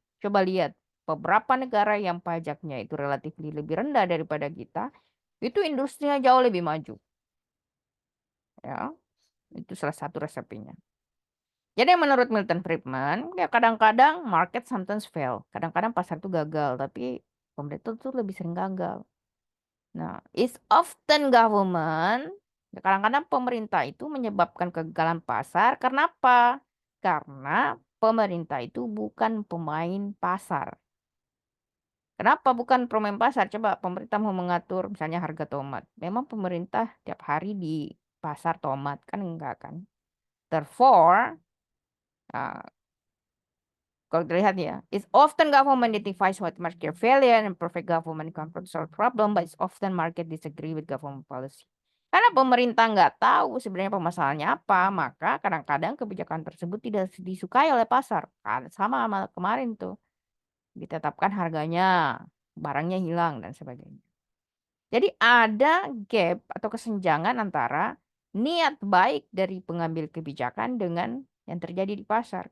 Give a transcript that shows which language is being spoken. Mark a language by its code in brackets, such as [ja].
[id] Coba lihat, beberapa negara yang pajaknya itu relatif lebih rendah daripada kita, itu industrinya jauh lebih maju. Ya, itu salah satu resepnya. Jadi menurut Milton Friedman, ya kadang-kadang [en] market sometimes fail. [id] Kadang-kadang pasar itu gagal, tapi pemerintah itu lebih sering gagal. [en] Nah, it's often government. [id] Ya, kadang-kadang pemerintah itu menyebabkan kegagalan pasar. Karena apa? Karena pemerintah itu bukan pemain pasar. Kenapa bukan pemain pasar? Coba pemerintah mau mengatur misalnya harga tomat. Memang pemerintah tiap hari di pasar tomat kan enggak kan? [en] Therefore, uh, [id] kalau dilihat ya, [en] it's often government identifies what market failure and perfect government can solve problem, but it's often market disagree with government policy. [id] Karena pemerintah nggak tahu sebenarnya permasalahannya apa, maka kadang-kadang kebijakan tersebut tidak disukai oleh pasar. Kan sama sama kemarin tuh, ditetapkan harganya, barangnya hilang dan sebagainya. Jadi ada gap atau kesenjangan antara niat baik dari pengambil kebijakan dengan yang terjadi di pasar.